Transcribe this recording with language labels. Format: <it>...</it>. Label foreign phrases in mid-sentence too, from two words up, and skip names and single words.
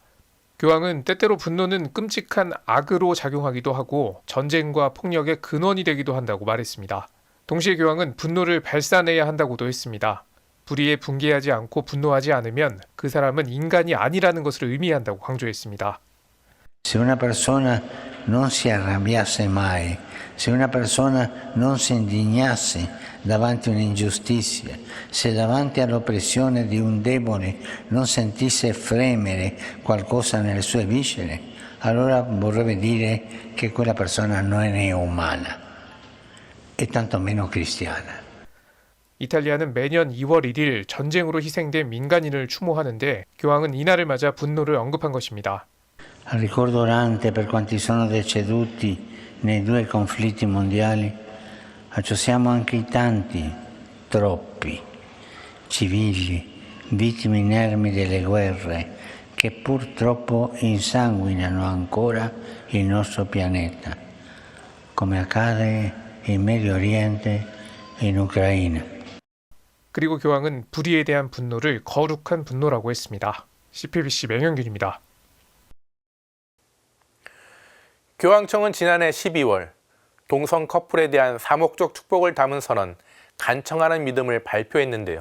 <ko>교황은 때때로 분노는 끔찍한 악으로 작용하기도 하고 전쟁과 폭력의 근원이 되기도 한다고 말했습니다. 동시에 교황은 분노를 발산해야 한다고도 했습니다. 불의에 붕괴하지 않고 분노하지 않으면 그 사람은 인간이 아니라는 것을 의미한다고 강조했습니다.</ko> <it>Se una persona non si arrabbiasse mai, se una persona non si indignasse davanti a un'ingiustizia, se davanti all'oppressione di un debole non sentisse fremere qualcosa nelle sue viscere, allora vorrebbe dire che quella persona non è umana e tantomeno cristiana.</it> <ko>이탈리아는 매년 2월 1일 전쟁으로 희생된 민간인을 추모하는데 교황은 이날을 맞아 분노를 언급한 것입니다.</ko> <it>Al ricordo orante per quanti sono deceduti nei due conflitti mondiali, associamo anche i tanti, troppi, civili, vittime inermi delle guerre che purtroppo insanguinano ancora il nostro pianeta, come accade in Medio Oriente e in Ucraina.</it> <ko>그리고 교황은 불의에 대한 분노를 거룩한 분노라고 했습니다. CPBC 맹영균입니다. 교황청은 지난해 12월 동성 커플에 대한 사목적 축복을 담은 선언 간청하는 믿음을 발표했는데요.</ko>